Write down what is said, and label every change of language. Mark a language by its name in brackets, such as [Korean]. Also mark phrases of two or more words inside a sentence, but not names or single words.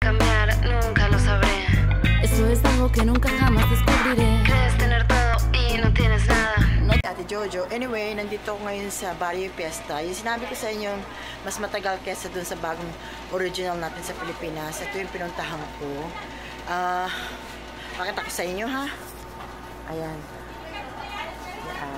[Spanish] cambiar, nunca lo sabré. Eso es algo que nunca jamás descubriré. Crees tener todo y no tienes nada. [Filipino] Ate Jojo. Anyway, nandito ako ngayon sa Barrio Fiesta. Yung sinabi ko sa inyo, mas matagal kesa dun sa bagong original natin sa Pilipinas. Ito yung pinuntahan ko. Pakita ko sa inyo, ha? Ayan. Ayan.